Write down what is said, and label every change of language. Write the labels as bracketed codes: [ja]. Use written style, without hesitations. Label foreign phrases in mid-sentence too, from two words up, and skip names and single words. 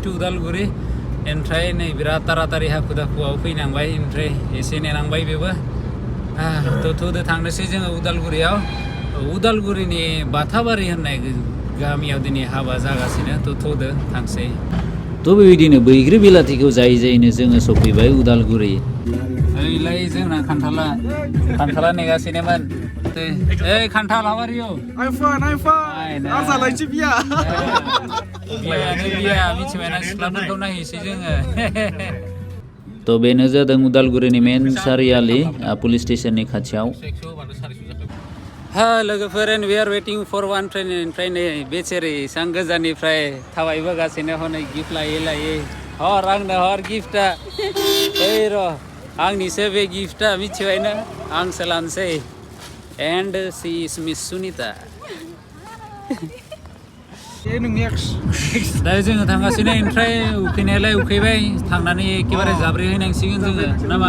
[brx] टु उदालगुरि ओमफ्राय नै बिराद तारातारि हाखु दाखुआव फैनांबाय ओमफ्राय एसे नेनांबाय बेबो थ'दो थांनोसै जोङो उदालगुरिनि बाथाबारि होननाय गामियाव दिनै हाबा जागासिनो थ'दो थांसै थ' बेबायदिनो बैग्रि बिलाथिखौ जायैनो जोङो सफैबाय उदालगुरि ओइलाय जोंना खान्थाला नेगासिनोमोन ओइ खान्थाल [en] how are you? I'm fine. [brx] आजालायसै बिया मिथिबायना सिख्लाफोरखौ नायहैसै जोङो थ' बेनो जादों उदालगुरिनि मेन सारियालि पुलिस स्टेसननि खाथियाव लोगोफोर [en] we are waiting for one train [brx] ओमफ्राय नै बेचेरि एसां गोजाननिफ्राय थाबायबोगासिनो हनै गिफ्ट लायै आंनो हर गिफ्टआ ओइ र' आंनिसो बे गिफ्टआ मिथिबायना आंसो लानोसै [en] and she is Miss Sunita [brx] दा जोङो थांगासिनो ओमफ्राय उखैनायालाय उखैबाय थांनानै एखेबारे जाब्रेहैनांसिगोन जोङो नामा